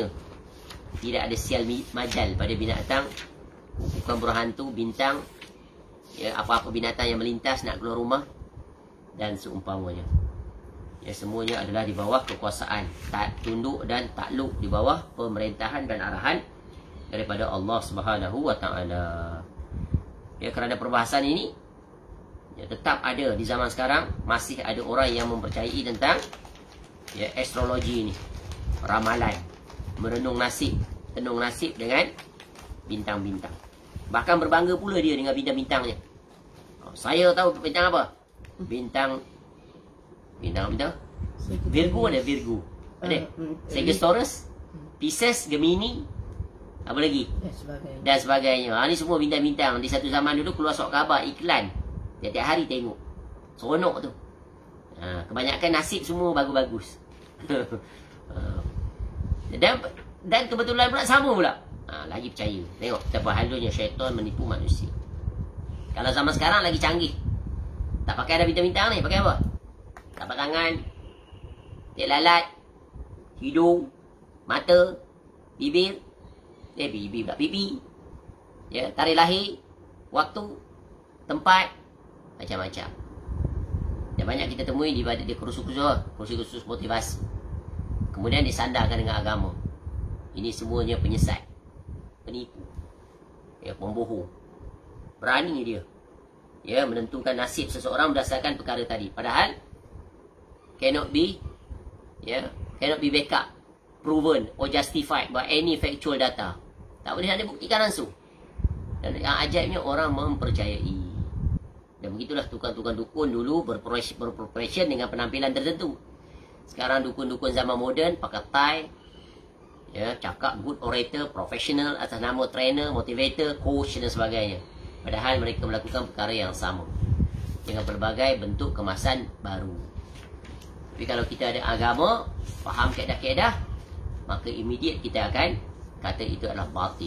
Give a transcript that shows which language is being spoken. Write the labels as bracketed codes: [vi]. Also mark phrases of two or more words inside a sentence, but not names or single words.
[ms] Tidak ada sial majal pada binatang, bukan berhantu, bintang, ya, apa-apa binatang yang melintas nak keluar rumah dan seumpamanya. Ya, semuanya adalah di bawah kekuasaan, tunduk dan takluk di bawah pemerintahan dan arahan daripada Allah [ar] سبحانه وتعالى. [ms] Ya, kerana perbahasan ini, ya, tetap ada di zaman sekarang, masih ada orang yang mempercayai tentang, ya, astrologi ini, ramalan, merenung nasib, tenung nasib dengan bintang-bintang. Bahkan berbangga pula dia dengan bintang-bintangnya. Saya tahu bintang apa? Bintang Virgo ada Virgo. Ada. Sagittarius, Pisces, Gemini, apa lagi? Dan sebagainya. Ni semua bintang-bintang. Di satu zaman dulu keluar surat khabar iklan. Tiap-tiap hari tengok. Seronok tu. Kebanyakan nasib semua bagus-bagus. Dan kebetulan pula sama pula. Lagi percaya. Tengok betapa halunya syaitan menipu manusia. Kalau zaman sekarang lagi canggih. Tak pakai ada bintang-bintang ni. Pakai apa? Tapak tangan, tiap lalat, hidung, mata, bibir. Bibir pula. Pipi. Ya, tarikh lahir, waktu, tempat, macam-macam. Dan banyak kita temui di kursus-kursus motivasi. Kemudian disandarkan dengan agama. Ini semuanya penyesat, penipu, ya, pembohong. Berani dia, ya, menentukan nasib seseorang berdasarkan perkara tadi. Padahal [en] cannot be backup, proven or justified by any factual data. [ms] Tak boleh ada buktikan langsung. Dan yang ajaibnya orang mempercayai. Dan begitulah tukang-tukang dukun dulu berprofession dengan penampilan tertentu. Sekarang dukun-dukun zaman moden pakai tie, ya, cakap [en] good orator, [ms] professional atas nama trainer, motivator, coach dan sebagainya. Padahal mereka melakukan perkara yang sama dengan berbagai bentuk kemasan baru. Tapi kalau kita ada agama, faham kaedah-kaedah, maka immediate kita akan kata itu adalah batil.